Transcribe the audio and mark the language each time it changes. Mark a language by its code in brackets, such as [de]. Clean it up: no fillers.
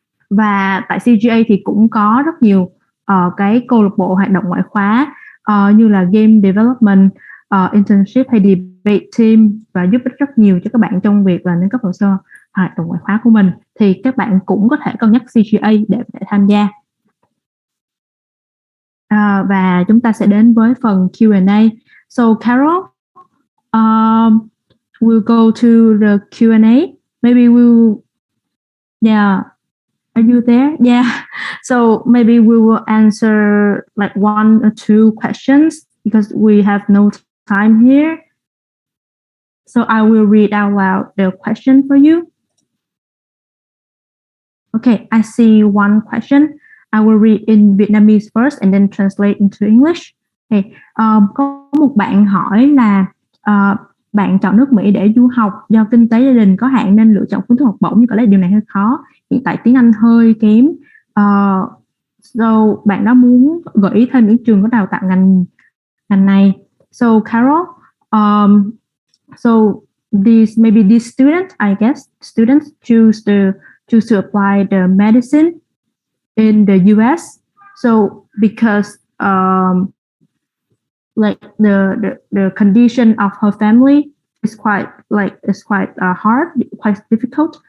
[vi] Và tại CGA thì cũng có rất nhiều cái câu lạc bộ hoạt động ngoại khóa như là Game Development, Internship hay Debate Team, và giúp ích rất nhiều cho các bạn trong việc là nâng cấp hồ sơ hoạt động ngoại khóa của mình. Thì các bạn cũng có thể cân nhắc CGA để tham gia. Và chúng ta sẽ đến với phần Q&A. [en] So Carol, we'll go to the Q&A. Maybe we'll, yeah, are you there? Yeah. So maybe we will answer like 1 or 2 questions because we have no time here. So I will read out loud the question for you. Okay, I see one question. I will read in Vietnamese first and then translate into English. [vi] Okay, có một bạn hỏi là bạn chọn nước Mỹ để du học do kinh tế gia đình có hạn nên lựa chọn phương thức học bổng, nhưng có lẽ điều này hơi khó. Hiện tại tiếng Anh hơi kém. So bạn đó muốn gợi ý thêm những trường có đào tạo ngành này. [en] So Carol, so these students, I guess, choose to apply the medicine in the US. So because like the condition of her family is quite hard, quite difficult.